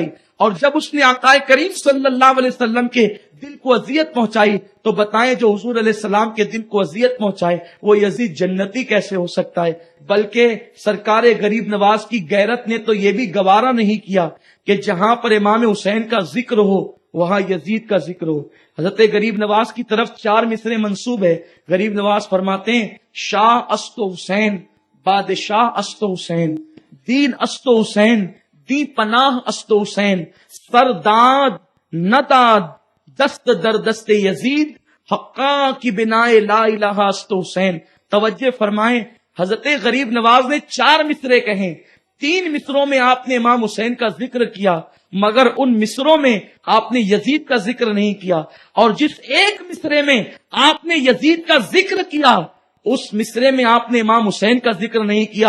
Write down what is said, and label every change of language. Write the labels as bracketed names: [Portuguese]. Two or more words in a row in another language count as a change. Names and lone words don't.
[Urdu] اور جب اس نے آقا کریم صلی اللہ علیہ وسلم کے دل کو اذیت پہنچائی تو بتائیں جو حضور علیہ السلام کے دل کو اذیت پہنچائے وہ یزید جنتی کیسے ہو سکتا ہے؟ بلکہ سرکار غریب نواز کی غیرت نے تو یہ بھی گوارا نہیں کیا کہ جہاں پر امام حسین کا ذکر ہو وہاں یزید کا ذکر ہو. حضرت غریب نواز کی طرف 4 مصرے منسوب ہے. غریب نواز فرماتے ہیں [Persian] شاہ است حسین، بادشاہ است حسین، دین است حسین، دی پناہ است حسین، سرداد نداد دست در دست یزید، حقا کی بنائے لا الہ است حسین. [Urdu] توجہ فرمائیں، حضرت غریب نواز نے 4 مصرے کہیں. 3 مصروں میں آپ نے امام حسین کا ذکر کیا، مگر ان مصروں میں آپ نے یزید کا ذکر نہیں کیا. اور جس ایک مصرے میں آپ نے یزید کا ذکر کیا اس مصرے میں آپ نے امام حسین کا ذکر نہیں کیا.